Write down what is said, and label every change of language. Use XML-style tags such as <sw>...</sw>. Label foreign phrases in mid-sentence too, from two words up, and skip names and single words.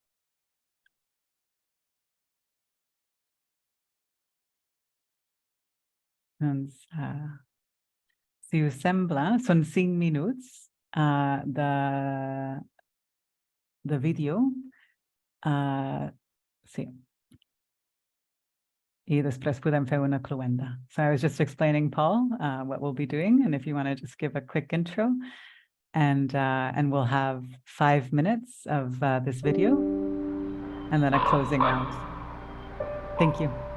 <ca>Doncs, si us sembla, són 5 minuts de vídeo. Sí. I després podem fer una cluenda.</ca> <en>So I was just explaining, Paul, what we'll be doing, and if you want to just give a quick intro, and we'll have 5 minutes of this video, and then a closing round. Thank you.</en>